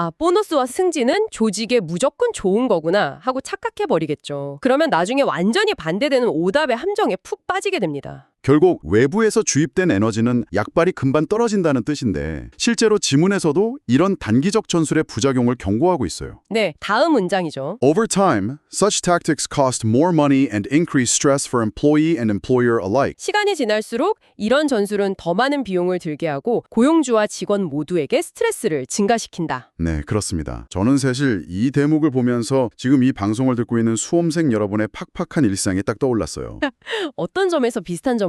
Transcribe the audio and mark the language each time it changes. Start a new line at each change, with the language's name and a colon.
Korean: 보너스와 승진은 조직에 무조건 좋은 거구나 하고 착각해버리겠죠. 그러면 나중에 완전히 반대되는 오답의 함정에 푹 빠지게 됩니다. 결국 외부에서 주입된 에너지는 약발이 금방 떨어진다는 뜻인데 실제로 지문에서도 이런 단기적 전술의 부작용을 경고하고 있어요. 네, 다음 문장이죠.
English: Over time, such tactics cost more money and increase stress for employee and employer alike.
Korean: 시간이 지날수록 이런 전술은 더 많은 비용을 들게 하고 고용주와 직원 모두에게 스트레스를 증가시킨다. 네, 그렇습니다. 저는 사실 이 대목을 보면서 지금 이 방송을 듣고 있는 수험생 여러분의 팍팍한 일상이 딱 떠올랐어요. 어떤 점에서 비슷한 점을